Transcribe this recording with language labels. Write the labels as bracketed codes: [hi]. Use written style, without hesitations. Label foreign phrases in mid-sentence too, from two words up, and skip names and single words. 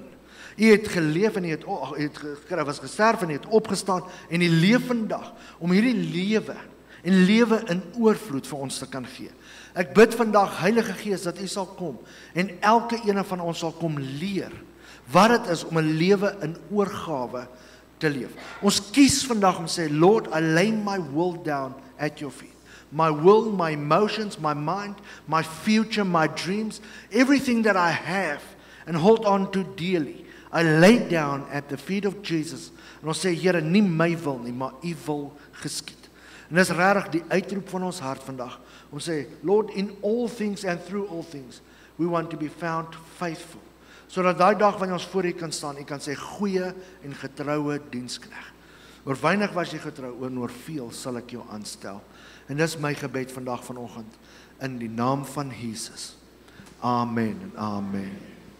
[af] U het geleef en U het was gesterf en U het opgestaan en U leef vandag om hierdie lewe en lewe in oorvloed vir ons te kan gee. Ek bid vandag, Heilige Gees, dat U sal kom en elke ene van ons sal kom leer wat dit is om 'n lewe in oorgawe te leef. Ons kies vandag om sê, [en] Lord, I lay my will down at your feet. My will, my emotions, my mind, my future, my dreams, everything that I have and hold on to dearly, I lay down at the feet of Jesus. [af] En ons sê, Here, nie my wil nie, maar U wil geskied. En dis regtig die uitroep van ons hart vandag. Om sê, [en] Lord, in all things and through all things, we want to be found faithful. [af] Sodat daai dag wanneer ons voor U kan staan, U kan sê, goeie en getroue diensknegt. Oor weinig was jy getrou, oor veel sal ek jou aanstel. En dis my gebed vandag vanoggend, in die naam van Jesus. Amen en amen.